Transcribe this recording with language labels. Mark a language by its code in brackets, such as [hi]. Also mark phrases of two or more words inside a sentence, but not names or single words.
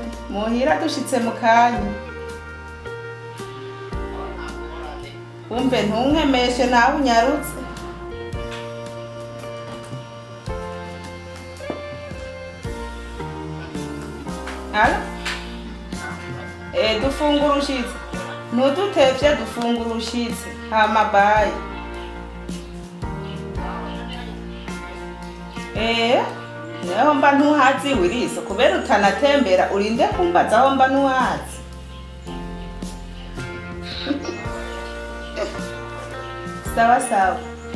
[rn] Muhira dushitse mu kanya. Umbe ntunkemeshe nawe unyarutse. Halo? Dufungura ushitse. Ntudutevye dufungura ushitse. Hama bye. Neho mba ntuhazi Wilisi kubera utanatembera urinde kumbaza aho mba ntuhazi. [sw] Sawa sawa.